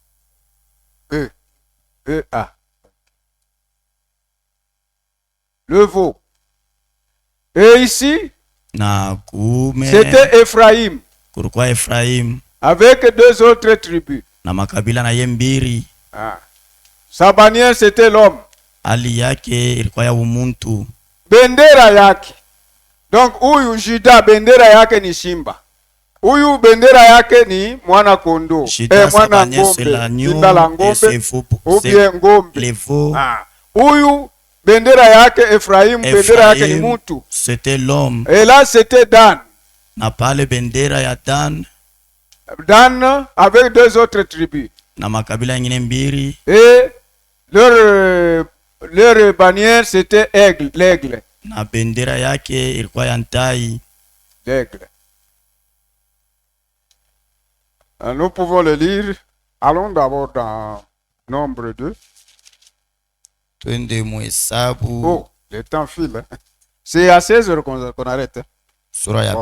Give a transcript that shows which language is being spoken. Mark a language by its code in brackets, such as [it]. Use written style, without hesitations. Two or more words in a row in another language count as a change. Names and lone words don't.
[fr] Le veau. Et ici, c'était Ephraïm. Avec deux autres tribus. Sa bannière, c'était l'homme. [sw] Bendera yake. Donc, huyu Juda, bendera yake ni simba. Huyu bendera yake ni mwana kondo. Mwana ngombe. Simba la ngombe. [fr] Ou bien ngombe. [sw] Huyu bendera yake Ephraim, bendera yake ni mutu. [fr] C'était l'homme. Et là c'était Dan. [sw] Na pale bendera ya Dan. [fr] Dan avec deux autres tribus. [sw] Na makabila nyingine mbili. [fr] Et leur bannière c'était l'aigle. [sw] Na bendera yake ilikuwa ya ntai. [fr] L'aigle. Nous pouvons le lire. Allons d'abord dans Nombre 2. Oh, le temps file. C'est à 16 heures qu'on arrête. Bon,